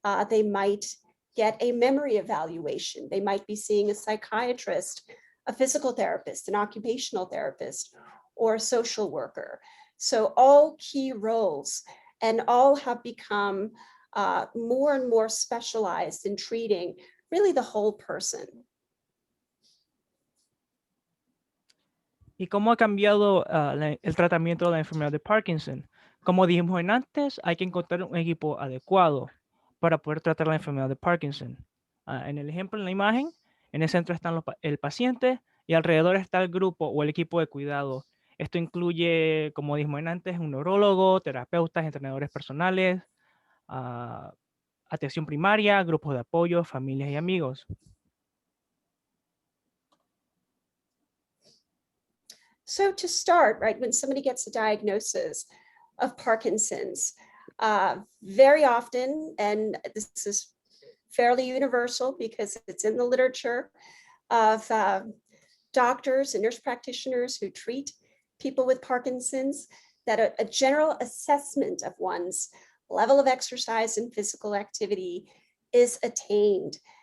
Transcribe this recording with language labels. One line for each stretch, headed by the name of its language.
English: They might get a memory evaluation. They might be seeing a psychiatrist, a physical therapist, an occupational therapist, or a social worker. So all key roles, and all have become more and more specialized in treating really the whole person.
Spanish: ¿Y cómo ha cambiado el tratamiento de la enfermedad de Parkinson? Como dijimos antes, hay que encontrar un equipo adecuado para poder tratar la enfermedad de Parkinson. En el ejemplo, en la imagen, en el centro están el paciente y alrededor está el grupo o el equipo de cuidado. Esto incluye, como dijimos antes, un neurólogo, terapeutas, entrenadores personales, atención primaria, grupos de apoyo, familias y amigos.
English: So to start, right, when somebody gets a diagnosis of Parkinson's, very often, and this is fairly universal because it's in the literature of doctors and nurse practitioners who treat people with Parkinson's, that a general assessment of one's level of exercise and physical activity is attained.